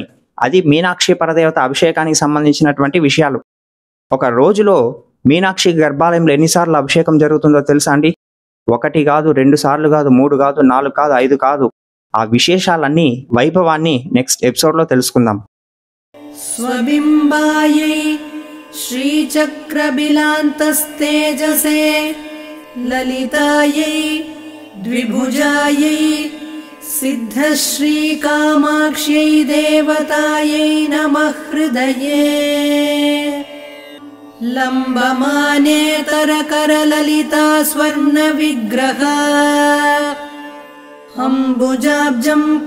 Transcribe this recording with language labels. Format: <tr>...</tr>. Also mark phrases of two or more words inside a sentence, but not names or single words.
<te>అది మీనాక్షి పరదేవత అభిషేకానికి సంబంధించినటువంటి విషయాలు. ఒక రోజులో మీనాక్షి గర్భాలయంలో ఎన్నిసార్లు అభిషేకం జరుగుతుందో తెలుసా అండి? 1 కాదు, 2 సార్లు కాదు, 3 కాదు, 4 కాదు, 5 కాదు. ఆ విశేషాలన్నీ, వైభవాన్ని నెక్స్ట్ ఎపిసోడ్లో తెలుసుకుందాం.</te> <sa>स्वबिम्बायै श्रीचक्रबिलान्तस्तेजसे ललितायै द्विभुजायै सिद्धश्रीकामाक्ष्यै देवतायै नमः हृदये लम्बमानेतरकरललिता स्वर्णविग्रहा अम्बुजाब्जं</sa>